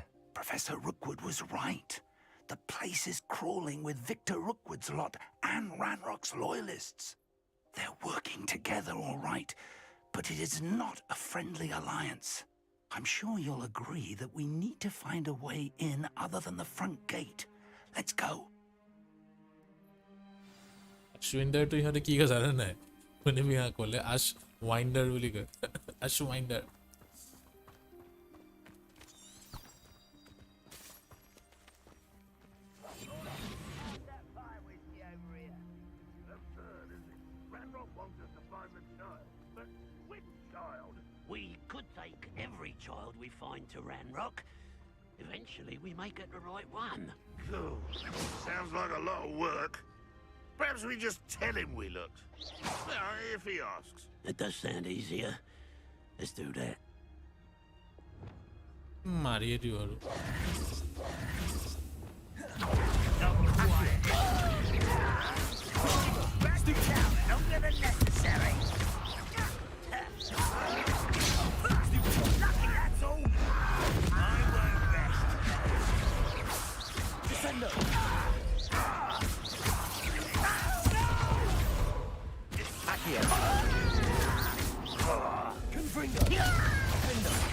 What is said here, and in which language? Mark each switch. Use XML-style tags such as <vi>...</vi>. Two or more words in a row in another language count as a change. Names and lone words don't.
<en>Professor Rookwood was right. The place is crawling with Victor Rookwood's lot and Ranrock's loyalists. They're working together all right, but it is not a friendly alliance. I'm sure you'll agree that we need to find a way in other than the front gate. Let's go.</en> <as>Ashwinder to ইহঁতে কি কথা জানে নাই কোনে বিয়া ক'লে আশ ওয়াইন্ডার বুলি কয় আশ ওয়াইন্ডার</as> <en>We could take every child we find to Ranrock. Eventually, we may get the right one. Cool. Sounds like a lot of work. Perhaps we just tell him we looked. If he asks. It does sound easier. Let's do that.</en> <as>মারিয়ে দিও আৰু</as> <en>Longer than necessary. Lucky that's all. I won't rest. Defender. Accio. Confringo. Defender.</en>